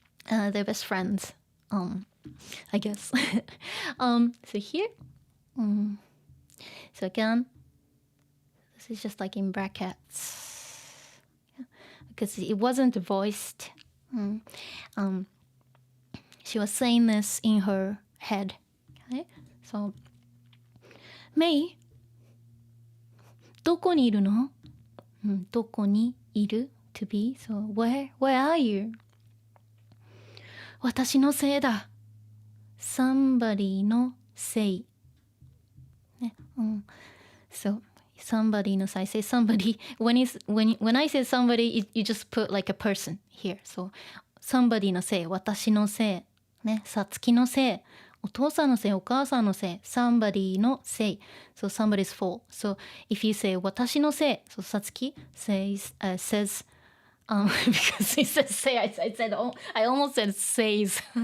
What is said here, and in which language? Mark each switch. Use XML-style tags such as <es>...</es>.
<en>They're best friends, I guess. So here. So again, this is just like in brackets. Because it wasn't voiced. She was saying this in her head. Okay?</en> <ja>So, Mei, どこにいるの? どこにいる</ja> <en>to be. So, where are you?</en> <ja>私のせいだ.</ja> <en>Somebody</en> <ja>のせい.</ja> <en>So, somebody</en> <ja>のせい.</ja> <en>Say somebody. When I say somebody, you just put like a person here. So, somebody</en> <ja>のせい. 私のせい.ね、さつきのせい。お父さんのせい、お母さんのせい。somebody のせい。</ja> <en>So somebody's fault. So if you say</en> <ja>私のせい。</ja> <en>So Satsuki says, because he says say, I almost said says.</en>